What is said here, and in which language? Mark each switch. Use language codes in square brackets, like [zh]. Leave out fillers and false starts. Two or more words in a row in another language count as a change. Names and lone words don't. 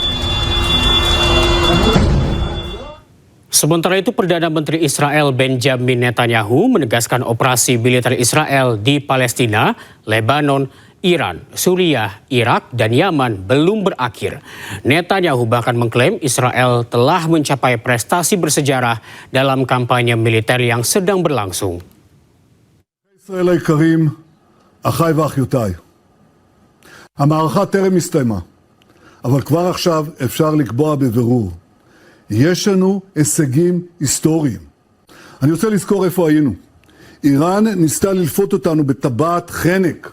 [id] Sementara itu, Perdana Menteri Israel Benjamin Netanyahu menegaskan operasi militer Israel di Palestina, Lebanon, Iran, Suriah, Irak, dan Yaman belum berakhir. Netanyahu bahkan mengklaim Israel telah mencapai prestasi bersejarah dalam kampanye militer yang sedang berlangsung. [he] ישראל היקרים, אחיי ואחיותיי, המערכה טרם הסתיימה, אבל כבר עכשיו אפשר לקבוע בבירור. יש לנו הישגים היסטוריים. אני רוצה לזכור איפה היינו. איראן ניסתה ללפות אותנו בטבעת חנק.